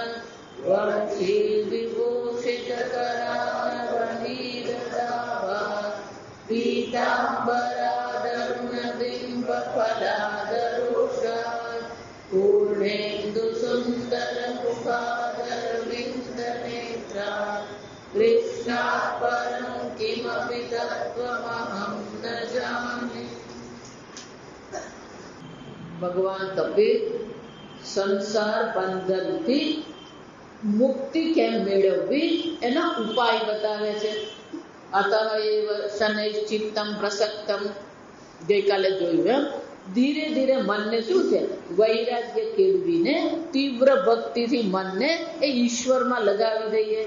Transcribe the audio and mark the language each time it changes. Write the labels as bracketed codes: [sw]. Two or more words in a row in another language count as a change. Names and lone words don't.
[sa] वंशीविभूषितकरानवनीरदाभा पीताम्बराधरुणबिम्बफलाधरुषात् पूर्णेन्दुसुन्दरमुखादरविन्दनेत्रात् कृष्णात् परं किमपि तत्त्वमहं न जाने। [gu] ભગવાન કબીર સંસાર બંધનથી મુક્તિ કેમ મેળવવી એના ઉપાય બતાવે છે. [sa] अतः एव शनैश्चित्तम् प्रसक्तम् [gu] ગઈકાલે જોયું એમ ધીરે ધીરે મનને શું છે વૈરાગ્ય કેળવીને તીવ્ર ભક્તિથી મનને એ ઈશ્વરમાં લગાવી દઈએ.